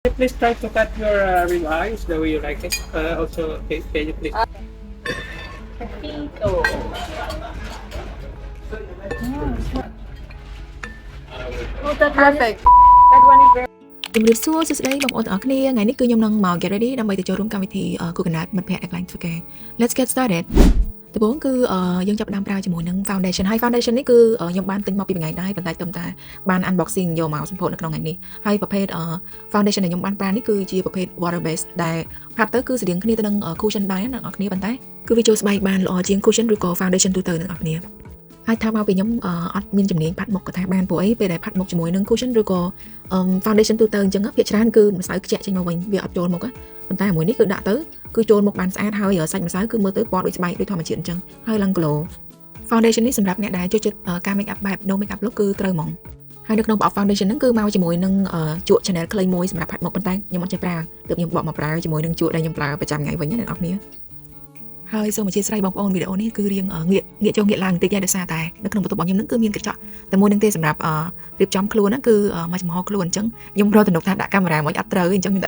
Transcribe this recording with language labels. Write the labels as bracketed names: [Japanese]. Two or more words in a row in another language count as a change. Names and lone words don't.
[English] Please try to cut your rib eyes the way you like it. Also, can you please? Pito. Oh, perfect. That one is very [Khmer] ជំរាបសួរសួស្តីបងប្អូនទាំងអស់គ្នាថ្ងៃនេះគឺខ្ញុំនឹងមក [English] get ready [Khmer] ដើម្បីទៅចូលរួមកម្មវិធី Coconut មិត្តភ័ក្តិ Airline ធ្វើការ [English] Let's get started [Khmer] ដំបូងគឺយើងចាប់ផ្ដើមប្រើជាមួយនឹង foundation ហើយ foundation នេះគឺខ្ញុំបានទិញមកពីមួយថ្ងៃដែរប៉ុន្តែទំតាបាន unboxing យកមកសម្ពោធនៅក្នុងថ្ងៃនេះហើយប្រភេទ foundation ដែលខ្ញុំ បានប្រើនេះគឺជាប្រភេទ [English] water base [Khmer] ដែលផាត់ទៅគឺស្តៀងគ្នាទៅនឹង cushion ដែរអ្នកនរគ្នាប៉ុន្តែគឺវាចូលស្បែកបានល្អជាង cushion ឬក៏ foundation ទូទៅអ្នកនរគ្នាហើយថាមកពីខ្ញុំអត់មានជំនាញផាត់មុខក៏ថាបានព្រោះ អីពេលដែលផាត់មុខជាមួយនឹង cushion ឬក៏ foundation ទូទៅអញ្ចឹងភាគច្រើនគឺម្សៅខ្ជាក់ចេញមកវិញវាអត់ចូលមុខប៉ុន្តែមួយនេះគឺដាក់ទៅគឺចូលមុខបានស្អាតហើយសាច់ម្សៅគឺមើលទៅ ពណ៌ដូចស្បែកដូចធម្មជាតិអញ្ចឹងហើយឡើង glow foundation នេះសម្រាប់អ្នកដែលចូលចិត្តការ [English] make up [Khmer] បែប [English] no make up look [Khmer] គឺត្រូវហ្មងហើយនៅក្នុងប្រអប់ foundation ហ្នឹងគឺមកជាមួយនឹងជក់ Chanel ខ្លីមួយសម្រាប់ផាត់មុខប៉ុន្តែខ្ញុំអត់ចេះប្រើទើបខ្ញុំបកមកប្រើជាមួយនឹងជក់ដែលខ្ញុំប្រើប្រចាំថ្ងៃវិញណាអ្នកនរគ្នាហើយសូមអធិស្ឋានបងប្អូនវីដេអូនេះគឺរៀងងាកចុះងាកឡើងបន្តិចដែរដោយសារតែនៅក្នុងបន្ទប់របស់ខ្ញុំហ្នឹងគឺមានកញ្ចក់តែមួយនឹងទេសម្រាប់រៀបចំខ្លួនហ្នឹងគឺមកចំហខ្លួនអញ្ចឹងខ្ញុំរកទំនុកថាដាក់កាមេរ៉ាមួយអត់ត្រូវអញ្ចឹងខ្ញុំតែ